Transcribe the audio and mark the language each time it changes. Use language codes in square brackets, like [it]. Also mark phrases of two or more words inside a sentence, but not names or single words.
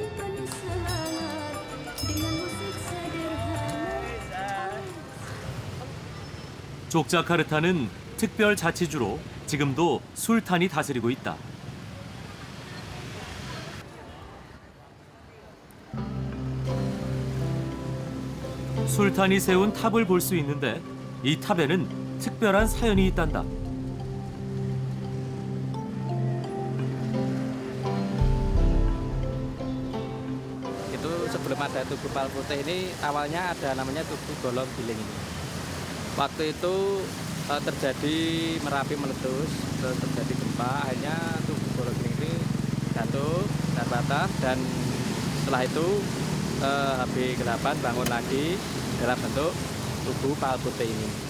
[ko] 족자카르타는 특별 자치주로 지금도 술탄이 다스리고 있다. 술탄이 세운 탑을 볼 수 있는데 이 탑에는 특별한 사연이 있단다. [id] Sebelum ada Tugu Palputih ini awalnya ada namanya Tugu Golong Giling ini. Waktu itu terjadi Merapi meletus, terus terjadi gempa, akhirnya Tugu Golong Giling ini jatuh dan patah, dan setelah itu HB8 bangun lagi dalam bentuk Tugu Palputih ini.